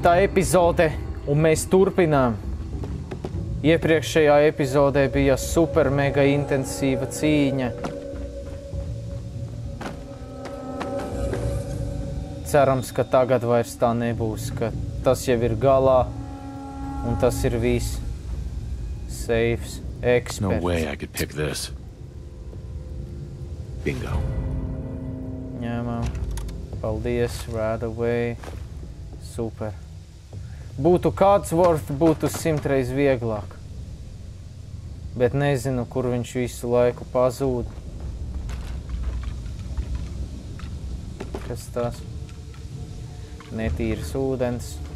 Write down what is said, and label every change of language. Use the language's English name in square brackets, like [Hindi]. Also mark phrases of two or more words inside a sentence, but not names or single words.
[Latvian] epizode, un mēs turpinām. Iepriekšējā epizodē bija super mega intensīva cīņa. Cerams, ka tagad vairs tā nebūs, ka tas jau ir galā, un tas ir viss. [English] Safes, experts. No way I could pick this. Bingo. [Latvian] Ņemam. Paldies, [English] right away. [Latvian] Super. Būtu Codsworth, būtu 100 reiz vieglāk. Bet nezinu, kur viņš visu laiku pazūd. Kas tas? Netīrs ūdens.